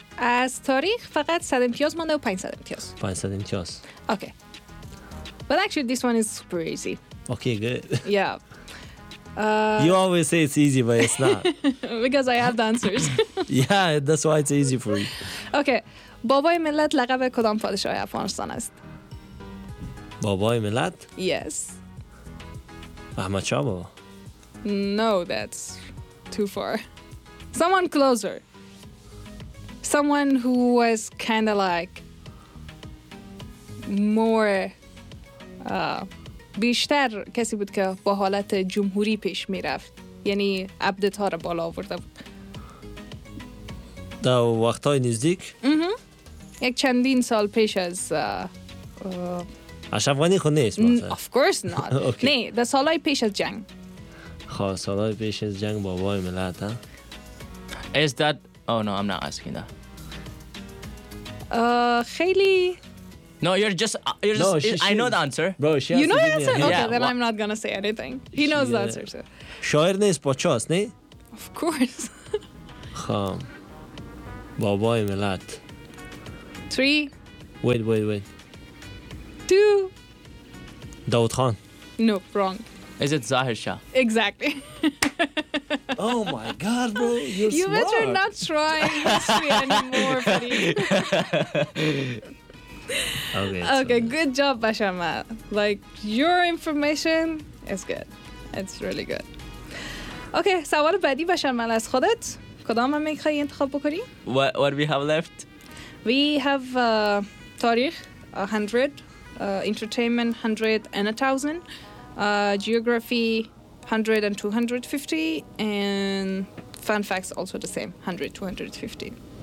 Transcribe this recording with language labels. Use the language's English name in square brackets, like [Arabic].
[Persian] از تاریخ فقط 100 امتیاز مونده و 500 امتیاز 500 امتیاز [English] Okay but actually this one is super easy okay good yeah You always say it's easy, but it's not. Because I have the answers. Yeah, that's why it's easy for you. Okay. [Persian] بابای ملت لقب کدام پادشاه افغانستان است؟ بابای ملت؟ [English] Yes. [Persian] احمد شاه بابا؟ [English] No, that's too far. Someone closer. Someone who was kind of like more... [Persian] بیشتر کسی بود که با حالت جمهوری پیش می رفت یعنی عبدتا را بالا آورده بود در وقتهای نزدیک؟ یک چندین سال پیش از اشرف غنی خود نیست [English] Of course not okay. [Persian] نه در سالهای پیش از جنگ خواه سالهای پیش از جنگ بابای ملت ها؟ [English] Is that Oh no I'm not asking that [Persian] خیلی [English] No, you're just, I know the answer. Bro, you know the answer? Okay, yeah. then I'm not going to say anything. He knows the answer, so. [Persian] شاعر نیست پاچاس, نی? [English] Of course. [Persian] خام. بابای ملت. [English] Three. Wait. Two. [Persian] داود خان. [English] No, wrong. Is it Zahir Shah? Exactly. Oh my God, bro, you're you smart. You better not try history anymore, buddy. Okay, good job, Basharmal. Like, your information is good. It's really good. [Persian] Okay, سوال بعدی Basharmal از خودت. کدام هم میخوای انتخاب بکنی؟ [English] What do we have left? We have تاریخ, 100. Entertainment, 100 and 1,000. Geography, 100 and 250. And fun facts, also the same. 100, 250.